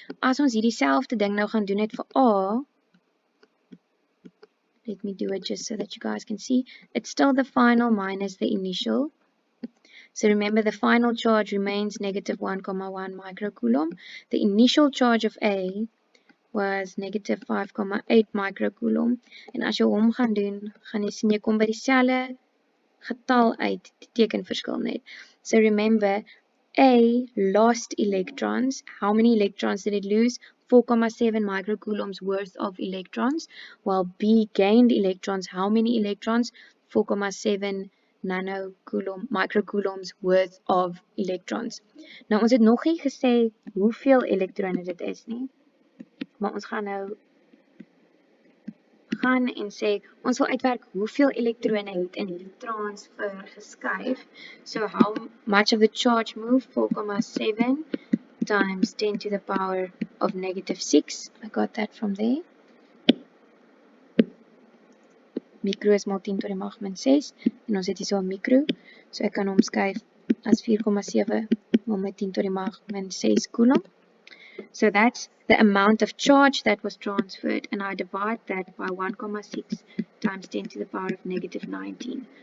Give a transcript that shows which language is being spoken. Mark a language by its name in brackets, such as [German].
[Afrikaans] As ons hierdie selfde ding nou gaan doen het vir A, [English] let me do it just so that you guys can see. It's still the final minus the initial. So remember, the final charge remains negative 1,1 microcoulomb. The initial charge of A was negative 5,8 microcoulomb. [Afrikaans] En as jy hom gaan doen, gaan jy sien jy kom by dieselfde getal uit, die teken verskil net. [English] So remember, A lost electrons. How many electrons did it lose? 4,7 microcoulombs worth of electrons, while B gained electrons. How many electrons? 4,7 microcoulombs worth of electrons. [Afrikaans] Nou ons het nog nie gesê hoeveel elektrone dit is nie, maar ons gaan nou gaan en sê, ons wil uitwerk hoeveel elektrone het in die transfer geskuif. [English] So how much of the charge moved? 4,7 times 10 to the power of negative 6. I got that from there. [Afrikaans] Micro is maal 10 tot die mag min 6. En ons het hier so 'n micro. So ek kan hom skryf as 4,7 maal met 10 tot die mag min 6 coulomb. [English] So that's the amount of charge that was transferred, and I divide that by 1,6 times 10 to the power of negative 19.